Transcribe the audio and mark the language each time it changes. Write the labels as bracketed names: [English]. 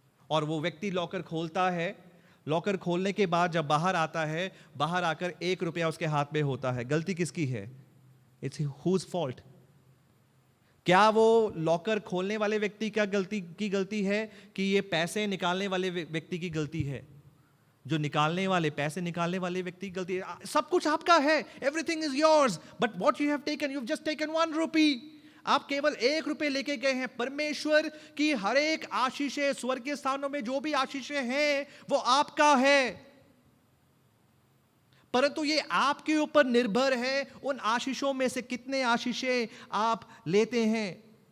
[Hindi] और वो व्यक्ति लॉकर खोलता है. लॉकर खोलने के बाद जब बाहर आता है, बाहर आकर 1 रुपया उसके हाथ में होता है. गलती किसकी है? [English] It's whose fault? [Hindi] क्या वो लॉकर खोलने वाले व्यक्ति की गलती है कि ये पैसे निकालने वाले व्यक्ति की गलती है? जो पैसे निकालने वाले व्यक्ति की गलती है. सब कुछ आपका है, [English] everything is yours, but what you have taken, you've just taken 1 rupee. [Hindi] आप केवल 1 रुपये लेके गए हैं. परमेश्वर की हर एक आशीषें, स्वर्गीय स्थानों में जो भी आशीषें हैं वो आपका है, परंतु ये आपके ऊपर निर्भर है उन आशीषों में से कितने आशीषें आप लेते हैं.